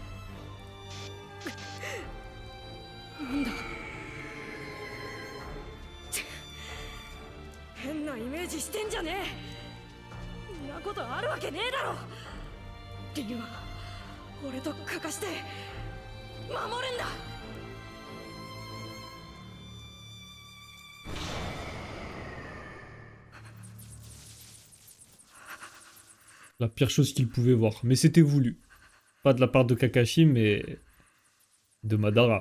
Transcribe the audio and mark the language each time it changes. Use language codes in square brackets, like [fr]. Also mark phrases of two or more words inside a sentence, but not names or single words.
[ja] なんだ？変なイメージしてんじゃねえ。んなことあるわけねえだろ。リンは俺とカカして守るんだ。 [fr] La pire chose qu'il pouvait voir. Mais c'était voulu. Pas de la part de Kakashi, mais de Madara.